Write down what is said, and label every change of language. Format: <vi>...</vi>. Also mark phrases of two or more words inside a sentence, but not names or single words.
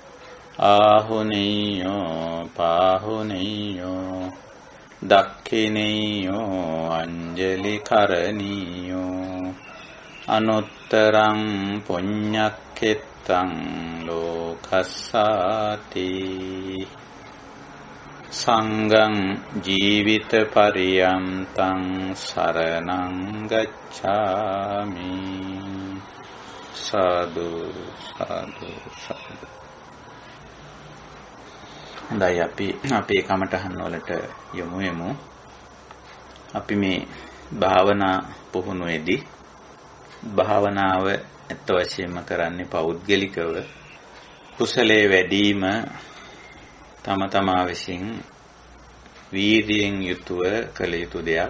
<pi>ආහුනීයෝ පාහුනීයෝ දක්ඛිනීයෝ අංජලි කරණීයෝ අනුත්තරං පුඤ්ඤක්ඛෙත්තං ලෝකස්සාති. සංඝං ජීවිත පරියන්තං සරණං ගච්ඡාමි. සාදු සාදු සාදු.</pi> <si>හොඳයි, අපි අපේ කමටහන් වලට යමු. අපි මේ භාවනා පුහුණුවේදී භාවනාව ඇත්ත වශයෙන්ම කරන්නේ පෞද්ගලිකව කුසලයේ වැඩිම තම තමා විසින් වීර්යයෙන් යුතුව කළ යුතු දෙයක්.</si>